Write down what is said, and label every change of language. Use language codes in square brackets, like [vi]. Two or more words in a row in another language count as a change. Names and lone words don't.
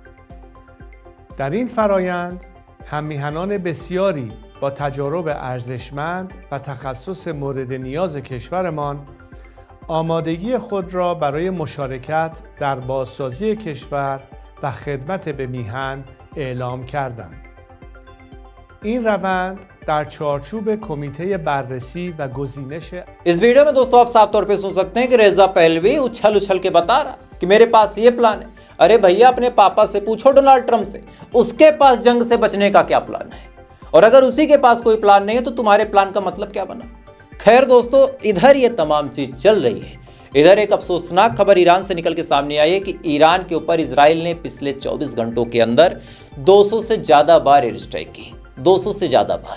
[fa] در این فرایند هم‌میهنان بسیاری با تجارب ارزشمند و تخصص مورد نیاز کشورمان آمادگی خود را برای مشارکت در بازسازی کشور و خدمت به میهن اعلام کردند. این روند در چارچوب کمیته بررسی و گزینش [hi] इस वीडियो में दोस्तों आप साफ तौर पे सुन सकते हैं कि रेजा पहलवी उछल उछल के बता रहा कि मेरे पास ये प्लान है। अरे भैया अपने पापा से पूछो, डोनाल्ड ट्रंप से, उसके पास जंग से बचने का क्या प्लान है, और अगर उसी के पास कोई प्लान नहीं है तो तुम्हारे प्लान का मतलब क्या बना। खैर दोस्तों, इधर ये तमाम चीज चल रही है, इधर एक अफसोसनाक खबर ईरान से निकल के सामने आई है कि ईरान के ऊपर इजराइल ने पिछले 24 घंटों के अंदर 200 से ज्यादा बार [en] air strike [hi] की, 200 से ज्यादा बार।